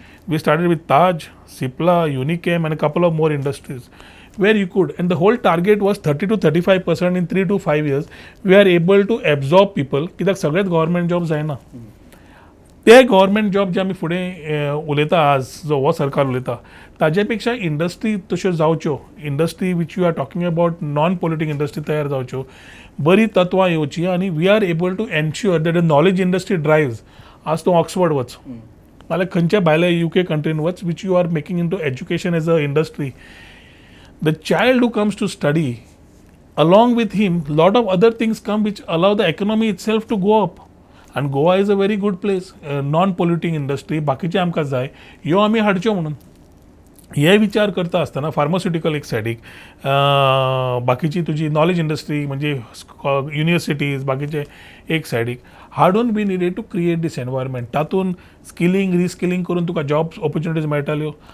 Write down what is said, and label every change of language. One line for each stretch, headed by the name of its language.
English: We started with Taj, Cipla, Unichem आनी couple of more industries where you could, and the whole target was 30 to 35% in 3 to 5 years we are able to absorb people.
Goan Konkani: कित्याक सगळेच government job जायना. ते government job जे आमी फुडें उलयता आज, जो हो सरकार उलयता, ताजे पेक्षा इंडस्ट्री तश्यो जावच्यो, industry
English: which you are talking about non politic industry
Goan Konkani: तयार जावच्यो, बरी तत्वां येवची आनी
English: We are able to ensure that the knowledge industry drives.
Goan Konkani: आज तूं ऑक्सफर्ड वच नाल्यार खंयच्या भायल्या UK कंट्रीन वच
English: Which you are making in to education as a industry. The child who comes to study, along with him lot of other things come which allow the economy itself to go up. And Goa is a very good place, non polluting industry.
Goan Konkani: बाकीचे आमकां जाय ह्यो आमी हाडच्यो म्हणून हे विचार करता आसतना फार्मास्युटिकल एक सायडीक, बाकीची तुजी नॉलेज इंडस्ट्री म्हणजे युनिवर्सिटीज बाकीचे एक सायडीक हाडून
English: We needed to create this environment.
Goan Konkani: तातूंत स्किलिंग रिस्किलिंग करून तुका जॉब ऑपॉर्च्युनिटीज मेळटाल्यो.